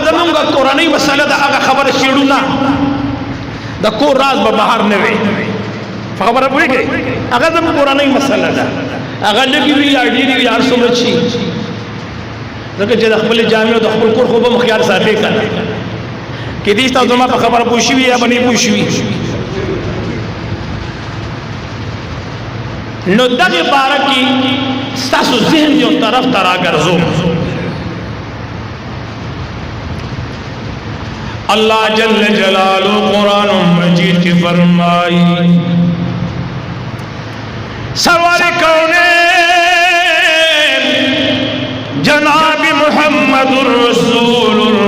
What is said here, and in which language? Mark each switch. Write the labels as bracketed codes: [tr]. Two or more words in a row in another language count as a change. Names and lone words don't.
[ps] زمونږ کورنۍ مسله ده هغه خبره شیړو نه د کور راز به بهر نه وي په خبره پوهېږئ هغه زموږ کورنۍ مسله ده هغه لږې وي یا ډېرې وي هر څومره شي ځکه چې د خپلې جامې او د خپل کور خو به مو خیال ساتئ که نه کېدای شي تاسو زما په خبره پوه شوي یا به نه پوه شوي نو دغې باره کې ستاسو ذهن یو طرف ته راګرځوم [ar] اللہ جل جلالہ [ps] قرآن مجید کی فرمائی سرور کونین جناب محمد رسول